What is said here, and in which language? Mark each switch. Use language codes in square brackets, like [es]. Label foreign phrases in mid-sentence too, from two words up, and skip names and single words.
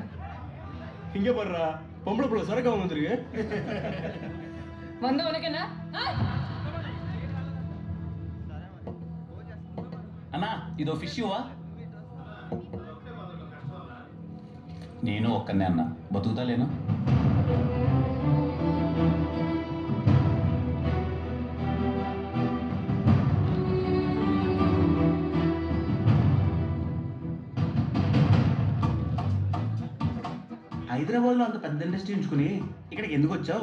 [ta] இங்கே போடுறா பொம்பளை புள்ள சரக்காம வந்திருக்கு. வந்த உனக்கு என்ன? [te] అన్నా ఇదో ఫిష్ ఇవ్వా? నేను ఒక్కనే అన్నా, బతుకుతా లేను. హైదరాబాద్లో అంత పెద్ద ఇండస్ట్రీ ఉంచుకుని ఇక్కడికి ఎందుకు వచ్చావు?